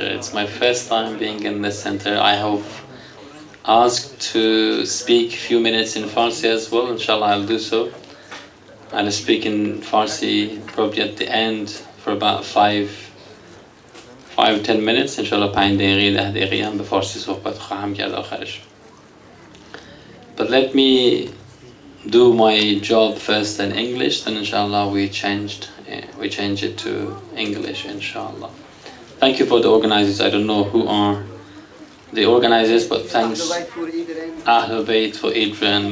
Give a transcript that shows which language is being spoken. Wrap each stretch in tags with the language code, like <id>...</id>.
<en>It's my first time being in this center. I have asked to speak a few minutes in Farsi as well. Inshallah, I'll do so. I'll speak in Farsi probably at the end for about 5-10 minutes.</en> <fa>Inshallah 5 دقیقه 10 دقیقه هم به فارسی صحبت خواهم کرد آخرش.</fa> <en>But let me do my job first in English, then inshallah we change it to English, inshallah. Thank you for the organizers. I don't know who are the organizers, but thanks Ahlul Bayt for Adrian.</en>